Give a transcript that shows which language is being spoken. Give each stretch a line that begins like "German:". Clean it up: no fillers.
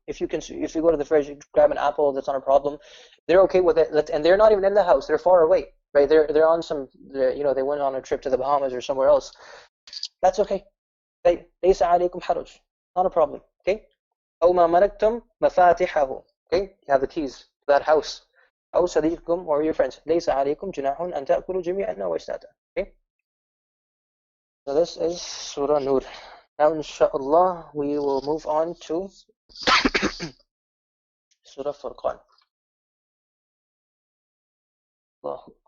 English: If you go to the fridge, you grab an apple, that's not a problem. They're okay with it, and they're not even in the house. They're far away, right? They're on they went on a trip to the Bahamas or somewhere else. That's okay. Right?
Arabic: ليس عليكم حرج.
English: Not a problem. Okay.
Arabic: أو ما ملكتم مفاتحه.
English: Okay. You have the keys to that house.
Arabic: أو صديقكم
English: or your friends.
Arabic: ليس عليكم جناح أن تأكلوا جميعا أو أشتاتا.
English: Okay. So this is Surah Nur. Now, inshallah, we will move on to Surah Furqan. Allah.